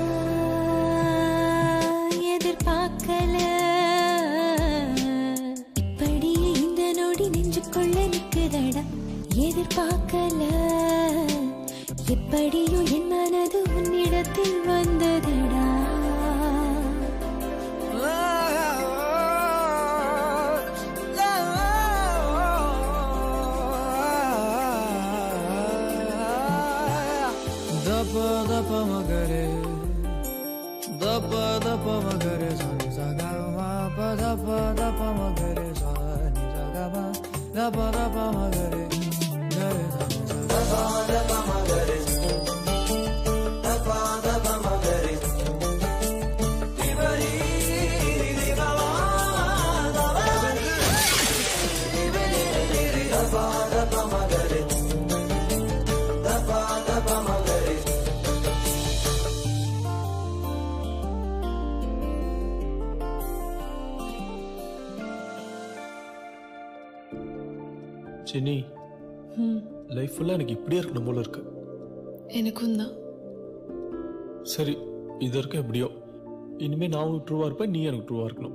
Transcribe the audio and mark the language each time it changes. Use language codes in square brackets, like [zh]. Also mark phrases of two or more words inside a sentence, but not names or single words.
[ta] எதிர்பார்க்கல இப்படி இந்த நொடி நெஞ்சுக்குள்ள நிக்குதடா. எதிர்பார்க்கல எப்படியோ என் மனது உன்னிடத்தில் வந்ததடா. दप दप मगरे दप दप मगरे सनि सगा मा प दप दप मगरे सनि सगा मा दप दप मगरे गरे सनि सगा दप मगरे दप दप मगरे दिवरी दिवावा दिवरी दप दप मगरे दप दप मगरे. ஜெனி லைஃப் ஃபுல்லா எனக்கு இப்படியே இருக்கணும் போல இருக்கு. எனக்கும் தான். சரி இது வரைக்கும் எப்படியோ, இனிமே நான் உனக்கு ட்ரூவா இருப்பேன், நீ எனக்கு ட்ரூவா இருக்கணும்.